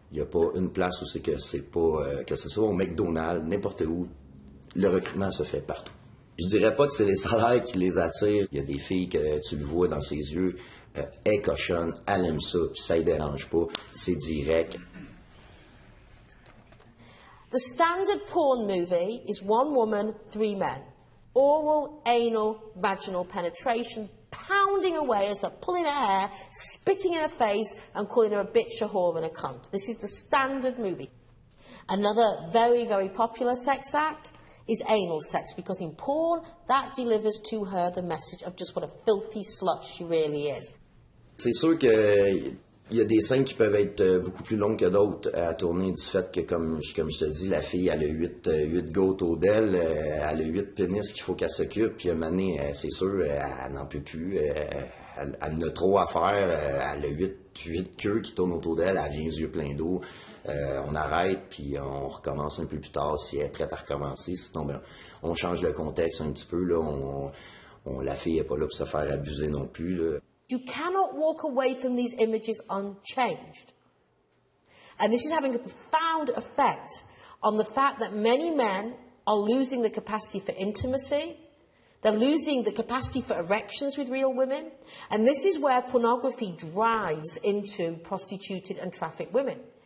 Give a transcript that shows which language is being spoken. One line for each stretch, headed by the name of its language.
French: Il n'y a pas une place où que ce soit au McDonald's, n'importe où, le recrutement se fait partout. Je dirais pas que c'est les salaires qui les attirent. Il y a des filles que tu le vois dans ses yeux, elle est cochonne, elle aime ça, puis ça ne dérange pas, c'est direct.
English: The standard porn movie is one woman, 3 men. Oral, anal, vaginal penetration, pounding away as they're pulling her hair, spitting in her face, and calling her a bitch, a whore, and a cunt. This is the standard movie. Another very, very popular sex act is anal sex, because in porn, that delivers to her the message of just what a filthy slut she really is.
French: C'est sûr que il y a des scènes qui peuvent être beaucoup plus longues que d'autres à tourner du fait que, comme je te dis, la fille, elle a 8 gars autour d'elle, elle a 8 pénis qu'il faut qu'elle s'occupe, puis à un moment donné, c'est sûr, elle n'en peut plus, elle en a trop à faire, elle a 8 queues qui tournent autour d'elle, elle vient les yeux pleins d'eau, on arrête, puis on recommence un peu plus tard si elle est prête à recommencer, sinon ben, on change le contexte un petit peu, là, la fille n'est pas là pour se faire abuser non plus, là.
English: You cannot walk away from these images unchanged. And this is having a profound effect on the fact that many men are losing the capacity for intimacy. They're losing the capacity for erections with real women. And this is where pornography drives into prostituted and trafficked women.